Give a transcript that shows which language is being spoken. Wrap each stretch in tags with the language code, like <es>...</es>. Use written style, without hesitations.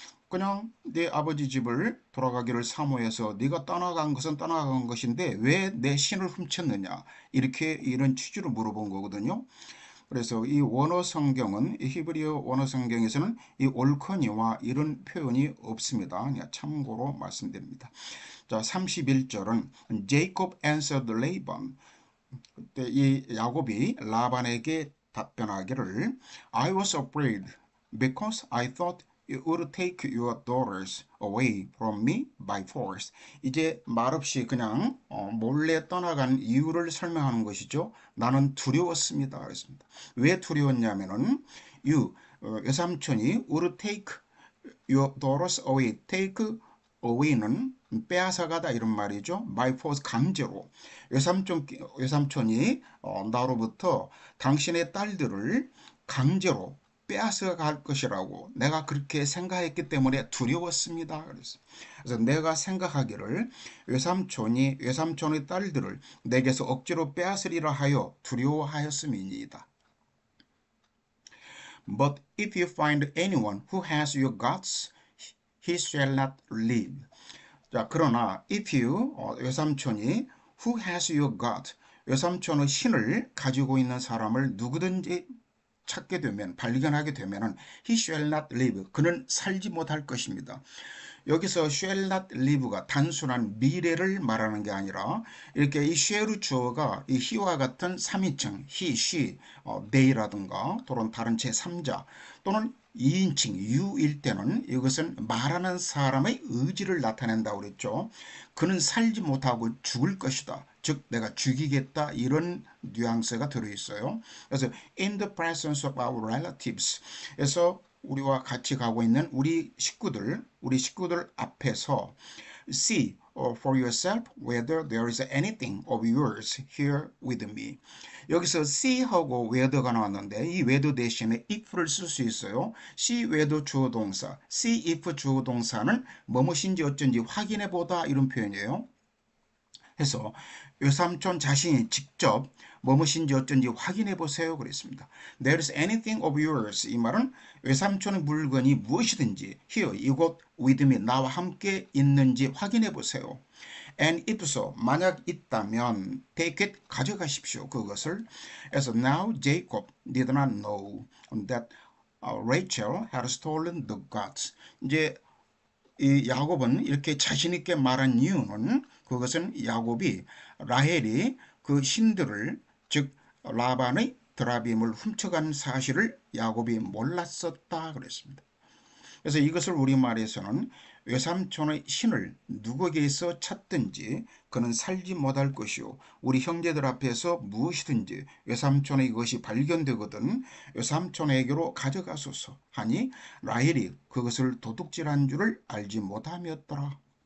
<ko>그냥 내 아버지 집을 돌아가기를 사모해서 네가 떠나간 것은 떠나간 것인데 왜 내 신을 훔쳤느냐 이렇게 이런 취지로 물어본 거거든요. 그래서 이 원어 성경은 이 히브리어 원어 성경에서는 이 옳거니와 이런 표현이 없습니다. 그냥 참고로 말씀드립니다. 자, 31절은</ko> <en>Jacob answered Laban.</en> <ko>그때 이 야곱이 라반에게 답변하기를</ko> <en>I was afraid because I thought you would take your daughters away from me by force.</en> <ko>이제 말없이 그냥 몰래 떠나간 이유를 설명하는 것이죠. 나는 두려웠습니다. 그랬습니다. 왜 두려웠냐면은 외삼촌이</ko> <en>would take your daughters away.</en> <ko>take away는 빼앗아가다 이런 말이죠.</ko> <en>by force</en> <ko>강제로. 외삼촌이 나로부터 당신의 딸들을 강제로 빼앗아 갈 것이라고 내가 그렇게 생각했기 때문에 두려웠습니다. 그래서 내가 생각하기를 외삼촌의 딸들을 내게서 억지로 빼앗으리라 하여 두려워하였음이니이다.</ko> <en>But if you find anyone who has your guts, he shall not live.</en> <ko>자, 그러나</ko> <en>if you</en> <ko>외삼촌이</ko> <en>who has your gut,</en> <ko>외삼촌의 신을 가지고 있는 사람을 누구든지 찾게 되면 발견하게 되면은</ko> <en>he shall not live.</en> <ko>그는 살지 못할 것입니다. 여기서 shall not live가 단순한 미래를 말하는 게 아니라 이렇게 이 shall 주어가 이 he와 같은 3인칭 he, she, they라든가 또는 다른 제3자 또는 2인칭 you일 때는 이것은 말하는 사람의 의지를 나타낸다고 그랬죠. 그는 살지 못하고 죽을 것이다. 즉 내가 죽이겠다 이런 뉘앙스가 들어있어요. 그래서</ko> <en>in the presence of our relatives</en> <ko>에서 우리와 같이 가고 있는 우리 식구들 앞에서</ko> <en>see for yourself whether there is anything of yours here with me.</en> <ko>여기서 see하고 whether가 나왔는데 이 whether 대신에 if를 쓸 수 있어요. see whether 주어 동사, see if 주어 동사는 뭐뭇인지 어쩐지 확인해 보다 이런 표현이에요. 해서 외삼촌 자신이 직접 무엇인지 어쩐지 확인해 보세요 그랬습니다.</ko> <en>There's anything of yours.</en> <ko>이 말은 외삼촌의 물건이 무엇이든지</ko> <en>here</en> <ko>이곳</ko> <en>with me</en> <ko>나와 함께 있는지 확인해 보세요.</ko> <en>And if so,</en> <ko>만약 있다면</ko> <en>take it 가져가십시오.</en> <ko>그것을. 그래서</ko> <en>now Jacob did not know that Rachel had stolen the gods.</en> <ko>이제 이 야곱은 이렇게 자신 있게 말한 이유는 그것은 야곱이 라헬이 그 신들을 즉 라반의 드라빔을 훔쳐간 사실을 야곱이 몰랐었다 그랬습니다. 그래서 이것을 우리말에서는 외삼촌의 신을 누구에게서 찾든지 그는 살지 못할 것이요 우리 형제들 앞에서 무엇이든지 외삼촌의 것이 발견되거든 외삼촌에게로 가져가소서 하니 라헬이 그것을 도둑질한 줄을 알지 못함이었더라.</ko>